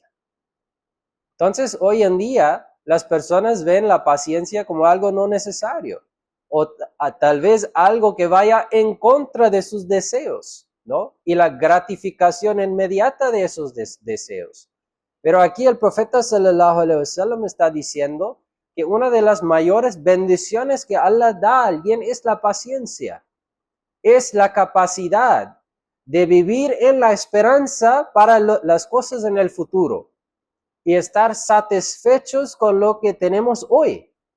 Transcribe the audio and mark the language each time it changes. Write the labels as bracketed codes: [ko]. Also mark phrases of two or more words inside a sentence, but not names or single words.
[es] Entonces, hoy en día, las personas ven la paciencia como algo no necesario, o tal vez algo que vaya en contra de sus deseos, ¿no? Y la gratificación inmediata de esos deseos. Pero aquí el profeta [ar] صلى الله عليه وسلم [es] está diciendo que una de las mayores bendiciones que Allah da a alguien es la paciencia, es la capacidad de vivir en la esperanza para las cosas en el futuro y estar satisfechos con lo que tenemos hoy.